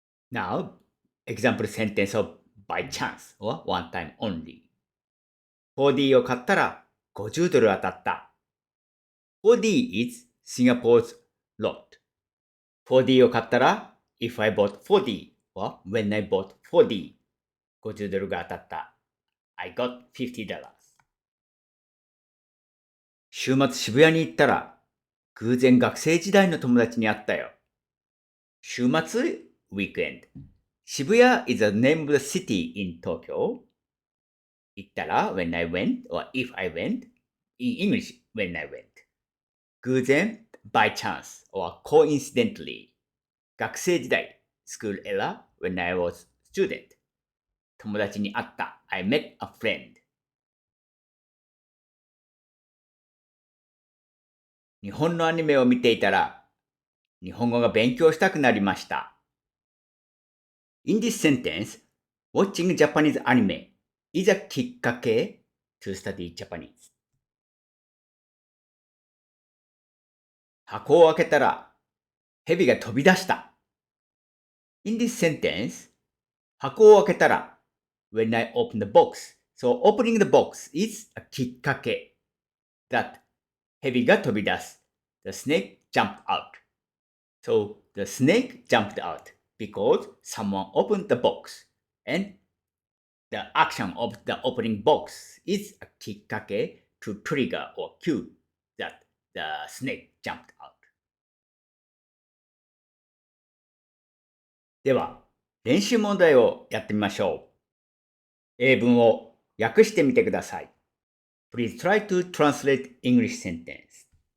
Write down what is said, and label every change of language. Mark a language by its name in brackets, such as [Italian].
[English] Now, example sentence of by chance or one time only. [Japanese] 4D を買ったら50ドル当たった。 [English] 4D is Singapore's lot. [Japanese] 4D を買ったら、 [English] if I bought 4D or when I bought 4D、 [Japanese] 50ドルが当たった。 [English] I got $50。 [Japanese] 週末渋谷に行ったら、偶然学生時代の友達に会ったよ。 [English] 週末 weekend。渋谷 is the name of the city in Tokyo. [Japanese] 行ったら [English] when I went or if I went. In English, when I went. 偶然 by chance or coincidentally. 学生時代 school era when I was student. [Japanese] 友達に会った [English] I met a friend. [Japanese] 日本のアニメを見ていたら日本語が勉強したくなりました。 [English] In this sentence, watching Japanese anime is a きっかけ to study Japanese. [Japanese] 箱を開けたら蛇が飛び出した。 [English] In this sentence, [Japanese] 箱を開けたら [English] when I open the box. So opening the box is a きっかけ that [Japanese] 蛇が飛び出す。 [English] The snake jumped out. So the snake jumped out because someone opened the box. And the action of the opening box is a きっかけ to trigger or cue that the snake jumped out. [Japanese] では、練習問題をやってみましょう。英文を訳してみてください。 [English] Please try to translate English sentence.